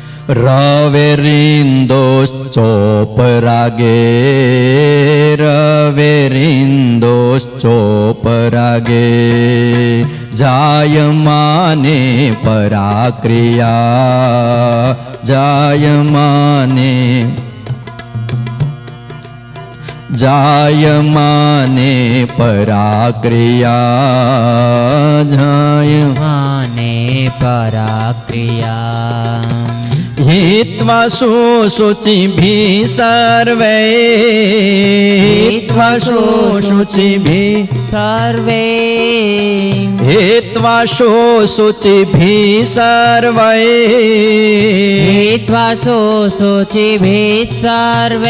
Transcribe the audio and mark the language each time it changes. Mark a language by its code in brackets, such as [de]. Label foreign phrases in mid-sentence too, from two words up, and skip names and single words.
[sa] रवेरिन्दोश्चोपरागे रवेरिन्दोश्चोपरागे जायमाने पराक्रिया जायमाने जायमाने पराक्रिया जायमाने पराक्रिया हित्वा शुचिभिः सर्वे हित्वा शुचिभिः सर्वे हित्वा शुचिभिः सर्वे हित्वा शुचिभिः सर्वे